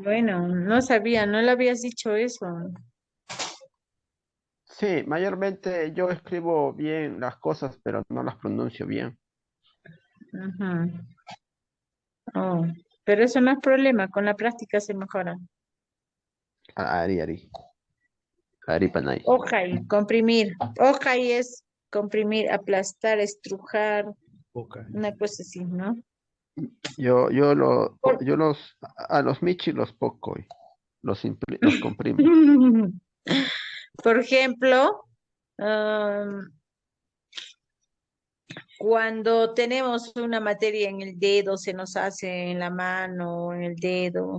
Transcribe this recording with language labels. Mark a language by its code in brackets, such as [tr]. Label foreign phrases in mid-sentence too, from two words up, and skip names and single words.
[es] bueno. No sabía, no le habías dicho eso. Sí, mayormente yo escribo bien las cosas, pero no las pronuncio bien. Ujú. Oh, pero eso no es problema, con la práctica se mejora. [qu] Ari, Ari Panay. [es] Ojai, comprimir. Ojai es comprimir, aplastar, estrujar, Boca. una cosa así, ¿no? Por, A los Michi los poco, los comprimo. por ejemplo, cuando tenemos una materia en el dedo, se nos hace en la mano, en el dedo.